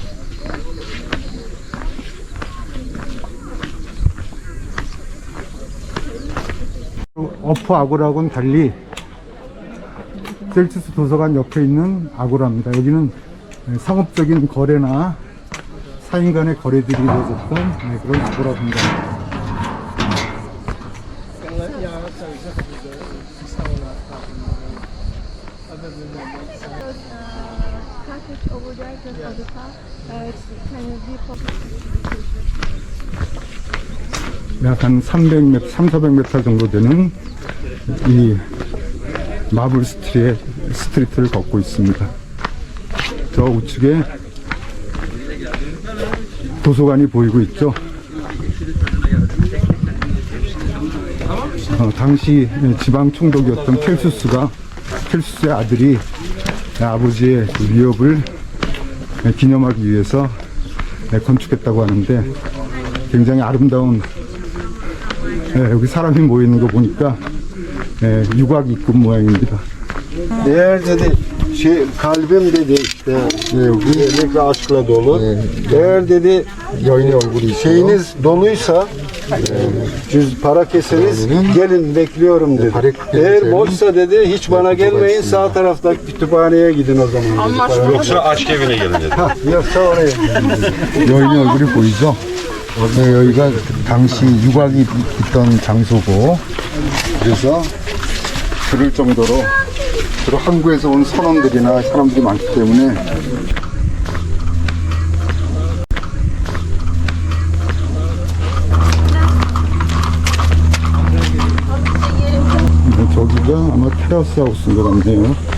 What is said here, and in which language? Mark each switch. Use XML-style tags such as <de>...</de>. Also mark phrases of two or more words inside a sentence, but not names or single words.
<ko>어퍼 아고라하고는 달리 셀치우스 도서관 옆에 있는 아고라입니다. 여기는 상업적인 거래나 사인 간의 거래들이 이루어졌던 그런 아고라 공간입니다.</ko> <en>Over there, just on the top. It's kind of deep.</en> <ko>약 한 300m, 300~400m 정도 되는 이 마블 스트리트를 걷고 있습니다. 저 우측에 도서관이 보이고 있죠. 당시 지방 총독이었던 켈수스의 아들이 아버지의 위협을 기념하기 위해서 건축했다고 하는데 굉장히 아름다운, 여기 사람이 모이는 거 보니까 유곽 입구 모양입니다.</ko> <tr>Eğer dedi kalbim dedi işte iyilik ve aşkla dolu. Eğer dedi şeyiniz doluysa para keseniz gelin bekliyorum dedi. Eğer boşsa dedi hiç bana gelmeyin, sağ taraftaki kütüphaneye gidin o zaman. Yoksa aşk evine gelin dedi. Yoksa oraya.</tr> <ko>여인의 얼굴이 보이죠? 여기가 당시 유곽이 있던 장소고, 그래서 그럴 정도로 주로 항구에서 온 선원들이나 사람들이 많기 때문에 저기가 아마 테라스 하우스인 것 같네요.</ko>